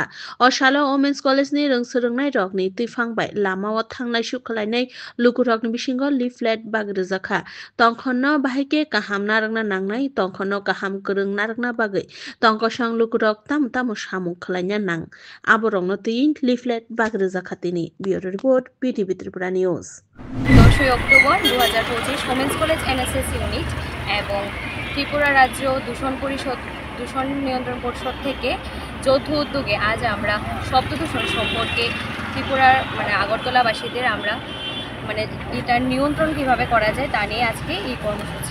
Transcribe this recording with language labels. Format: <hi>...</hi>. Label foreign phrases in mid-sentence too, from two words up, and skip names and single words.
<trp>Osalo Women's College ni rungsrungnai rok ni tifang bai lama o thangnai su khlainai lukurok ni bisingo leaflet bagrejaka tongkhonno bahike kaham narangna nangnai tongkhonno kaham kwrung narangna bagai tongkosang lukurok tam samung khlaina nang aborongno tin leaflet bagrejaka tini</trp> <en>bureau report</en> <trp>BTV Tripura News</trp> <bn>10 অক্টোবর 2025 Women's College NSS ইউনিট এবং ত্রিপুরা রাজ্য দূষণ নিয়ন্ত্রণ পরিষদ থেকে যৌথ উদ্যোগে আজ আমরা শব্দ দূষণ সম্পর্কে ত্রিপুরার আগরতলাবাসীদের আমরা এটার নিয়ন্ত্রণ কিভাবে করা যায় তা নিয়ে আজকে এই কর্মসূচি।</bn>